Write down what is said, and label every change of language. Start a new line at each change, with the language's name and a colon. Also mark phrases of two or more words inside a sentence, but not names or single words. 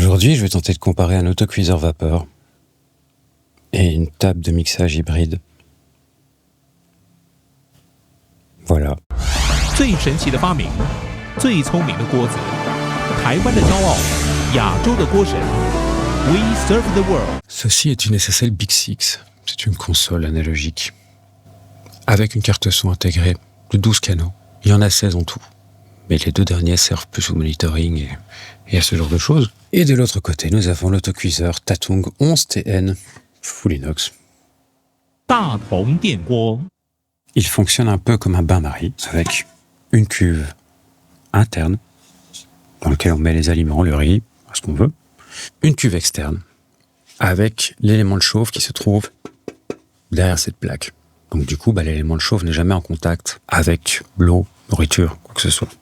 French: Aujourd'hui, je vais tenter de comparer un autocuiseur vapeur et une table de mixage hybride. Voilà.
Chinese: 最神奇的发明，最聪明的锅子，台湾的骄傲，亚洲的锅神。
English: We serve the world.
French: Ceci est une SSL Big Six. C'est une console analogique avec une carte son intégrée de 12 canaux. Il y en a 16 en tout. Mais les deux derniers servent plus au monitoring et à ce genre de choses. Et de l'autre côté, nous avons l'autocuiseur Tatung 11TN Full Inox.
Chinese: 大同电锅。
French: Il fonctionne un peu comme un bain-marie, avec une cuve interne, dans laquelle on met les aliments, le riz, ce qu'on veut. Une cuve externe, avec l'élément de chauffe qui se trouve derrière cette plaque. Donc du coup, l'élément de chauffe n'est jamais en contact avec l'eau, nourriture, quoi que ce soit.